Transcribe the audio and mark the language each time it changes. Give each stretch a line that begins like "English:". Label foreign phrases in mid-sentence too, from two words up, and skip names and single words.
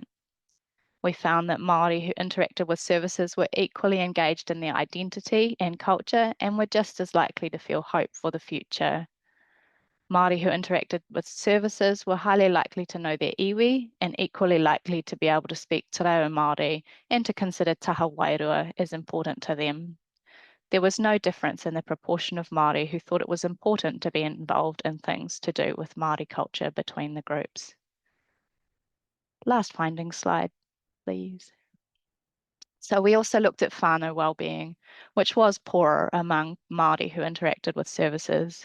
English: We found that Māori who interacted with services were equally engaged in their identity and culture and were just as likely to feel hope for the future. Māori who interacted with services were highly likely to know their iwi and equally likely to be able to speak
Māori: te reo Māori
English: and to consider
Māori: taha whaiora
English: as important to them. There was no difference in the proportion of Māori who thought it was important to be involved in things to do with Māori culture between the groups. Last finding slide, please. So we also looked at whānau wellbeing, which was poorer among Māori who interacted with services.